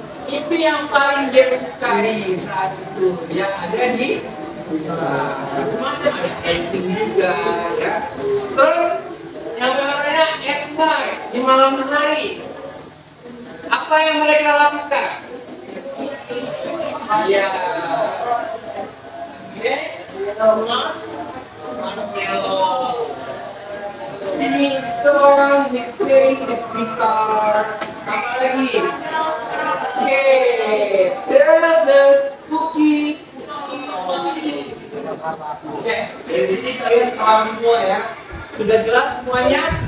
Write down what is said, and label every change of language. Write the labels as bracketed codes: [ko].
[id] Itu yang paling dia sukai saat itu, yang ada di Macam-macam, ada camping juga ya. Terus yang berikutnya [en] at night, [id] di malam hari. Apa yang mereka lakukan? Ya, oke, sama [en] marshmallow, singing song, they play the guitar. [id] Apa lagi? [en] Oke, tell the spooky story. [id] Oke, dari sini kalian paham semua ya. Sudah jelas semuanya?